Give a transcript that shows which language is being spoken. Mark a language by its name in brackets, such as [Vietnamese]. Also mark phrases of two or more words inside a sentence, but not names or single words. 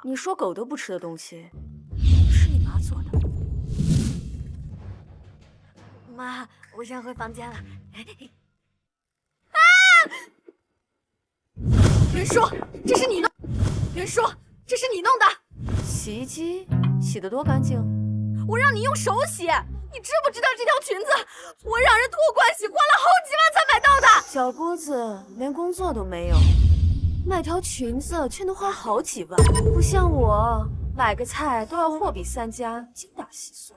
[Chinese] 你說狗都不吃的東西，是你媽做的。媽，我先回房間了。啊！袁叔，這是你弄？袁叔，這是你弄的？洗衣機洗得多乾淨？我讓你用手洗，你知不知道這條裙子我讓人託關係花了好幾萬才買到的？小姑子連工作都沒有，買條裙子卻能花好幾萬，不像我買個菜都要貨比3家，精打細算。